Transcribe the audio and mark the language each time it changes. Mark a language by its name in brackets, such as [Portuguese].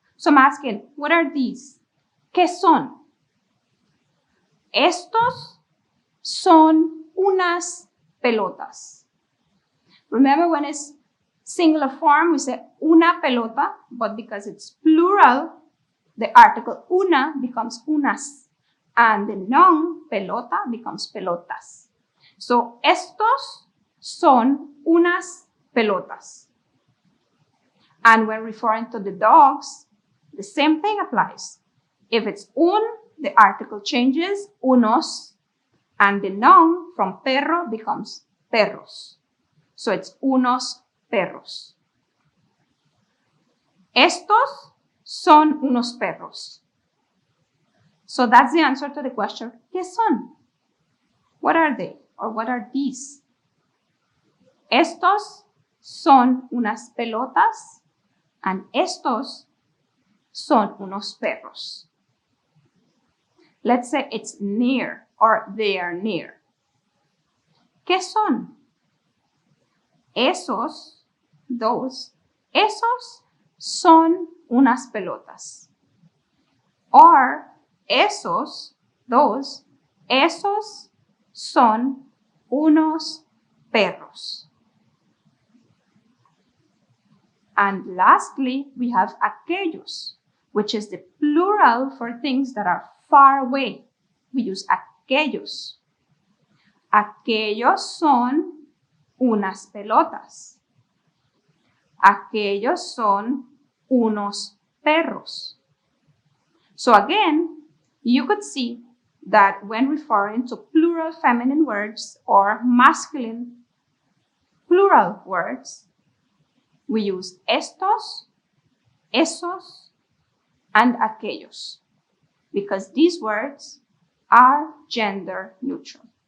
[English] So I'm asking, what are these? [Spanish] ¿Qué son? Estos son unas pelotas. [English] Remember when it's singular form, we say una pelota, but because it's plural, the article una becomes unas, and the noun pelota becomes pelotas. [Spanish] So, estos son unas pelotas. [English] And when referring to the dogs, the same thing applies. If it's un, the article changes, unos, and the noun from perro becomes perros. So it's unos perros. [Spanish] Estos son unos perros. [English] So that's the answer to the question, [Spanish] ¿qué son? [English] What are they? Or what are these? [Spanish] Estos son unas pelotas and estos son unos perros. [English] Let's say it's near or they are near. [Spanish] ¿Qué son? Esos, those, esos son unas pelotas. Or esos, those, esos son unos perros. [English] And lastly, we have aquellos, which is the plural for things that are far away. We use aquellos. [Spanish] Aquellos son unas pelotas. Aquellos son unos perros. [English] So again, you could see that when referring to plural feminine words or masculine plural words, we use estos, esos, and aquellos, because these words are gender neutral.